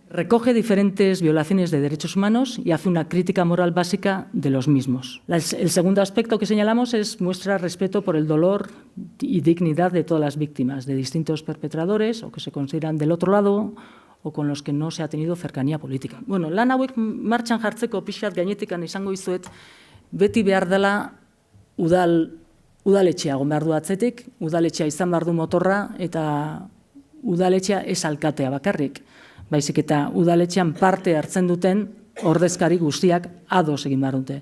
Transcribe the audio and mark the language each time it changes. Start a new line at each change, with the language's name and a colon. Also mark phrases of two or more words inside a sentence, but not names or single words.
Spanish: Recoge diferentes violaciones de derechos humanos y hace una crítica moral básica de los mismos. El segundo aspecto que señalamos es muestra respeto por el dolor y dignidad de todas las víctimas, de distintos perpetradores o que se consideran del otro lado o con los que no se ha tenido cercanía política.
Basque: Lan hauek martxan jartzeko pixkat gainetikan izango izuet, beti behar dela udaletxea egon behar du atzetik, udaletxea izan behar du motorra eta udaletxea ez alkatea bakarrik. Baizik eta udaletxean parte hartzen duten ordezkari guztiak ados egin behar dute.